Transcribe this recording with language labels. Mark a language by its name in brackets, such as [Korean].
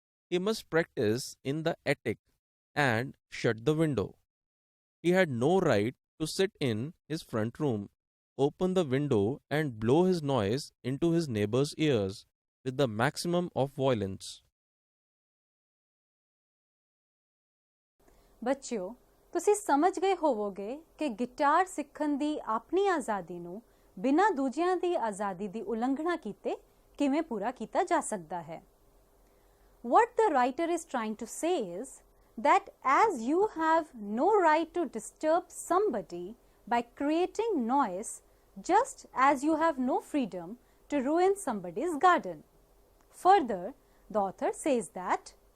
[English] He must practice in the attic and shut the window. He had no right to sit in his front room, open the window and blow his noise into his neighbor's ears with the maximum of violence. [Punjabi] ਬੱਚਿਓ, ਤੁਸੀਂ ਸਮਝ ਗਏ ਹੋਵੋਗੇ ਕਿ guitar ਸਿੱਖਣ ਦੀ ਆਪਣੀ ਆਜ਼ਾਦੀ ਨੂੰ ਬਿਨਾਂ ਦੂਜਿਆਂ ਦੀ ਆਜ਼ਾਦੀ ਦੀ ਉਲੰਘਣਾ ਕੀਤੇ ਕਿਵੇਂ ਪੂਰਾ ਕੀਤਾ ਜਾ ਸਕਦਾ ਹੈ. [English] What the writer is trying to say is that as you have no right to disturb somebody by creating noise, just as you have no freedom to ruin somebody's garden. Further, the author says that,